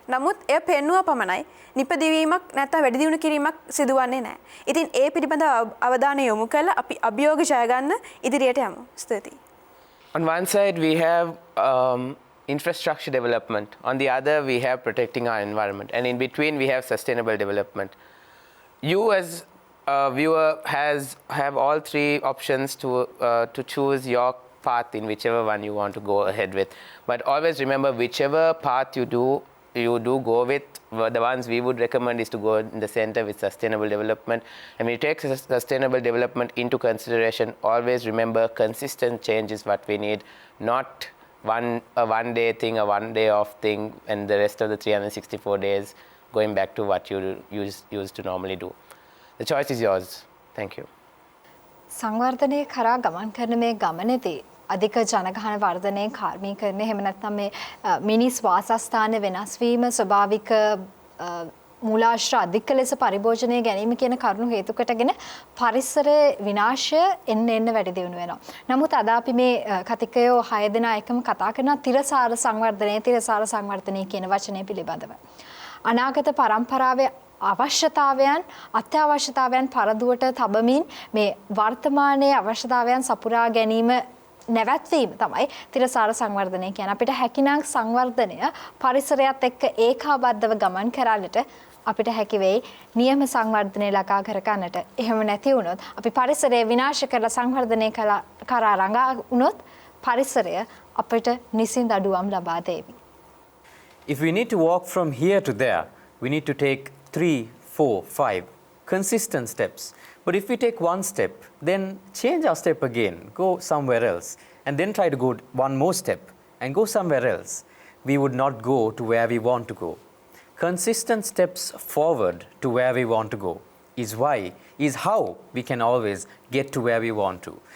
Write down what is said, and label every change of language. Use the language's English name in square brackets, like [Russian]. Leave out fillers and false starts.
[Sinhala] නමුත් එය පෙන්වුවා පමණයි නිපදවීමක් නැත්නම් වැඩි දියුණු කිරීමක් සිදුවන්නේ නැහැ. ඉතින් ඒ පිළිබඳව අවධානය යොමු කරලා අපි අභියෝග ජය ගන්න ඉදිරියට යමු. ස්තුතියි. [English] On one side, we have infrastructure development. On the other, we have protecting our environment. And in between, we have sustainable development. You as a viewer have all three options to choose your path in whichever one you want to go ahead with. But always remember, whichever path you do go with, the ones we would recommend is to go in the center with sustainable development. And when you take sustainable development into consideration, always remember consistent change is what we need, not a one day thing, a one day off thing, and the rest of the 364 days going back to what you used to normally do. The choice is yours. Thank you. [Sinhala] සංවර්ධනයේ කරා ගමන් කරන මේ ගමනේදී අධික ජනගහන වර්ධනයේ කාර්මීකරණය එහෙම නැත්නම් මේ මිනිස් වාසස්ථාන වෙනස් වීම ස්වභාවික මූලාශ්‍ර අධික ලෙස පරිභෝජනය ගැනීම කියන කරුණු හේතු කොටගෙන පරිසරයේ විනාශය එන්න වැඩි දියුණු වෙනවා. නමුත් අද අපි මේ කතිකයෝ 6 දෙනා එකම කතා කරන තිරසාර සංවර්ධනය කියන වචනය පිළිබඳව. අනාගත පරම්පරාවේ අවශ්‍යතාවයන් අත්‍යවශ්‍යතාවයන් පරදුවට තබමින් මේ වර්තමානයේ අවශ්‍යතාවයන් සපුරා ගැනීම නැවැත්වීම තමයි තිරසාර සංවර්ධනය කියන්නේ. අපිට හැකිනම් සංවර්ධනය පරිසරයත් එක්ක ඒකාබද්ධව ගමන් කරන්නට අපිට හැකි වෙයි නියම සංවර්ධනය ළඟා කර ගන්නට. එහෙම නැති වුණොත් අපි පරිසරය විනාශ කරලා සංවර්ධනය කරා රඟා වුණොත් පරිසරය අපිට නිසින්ද අඩුවම් ලබා දෙවි. [English] If we need to walk from here to there, we need to take 3, 4, 5 consistent steps. But if we take one step, then change our step again, go somewhere else, and then try to go one more step and go somewhere else. We would not go to where we want to go. Consistent steps forward to where we want to go is how we can always get to where we want to.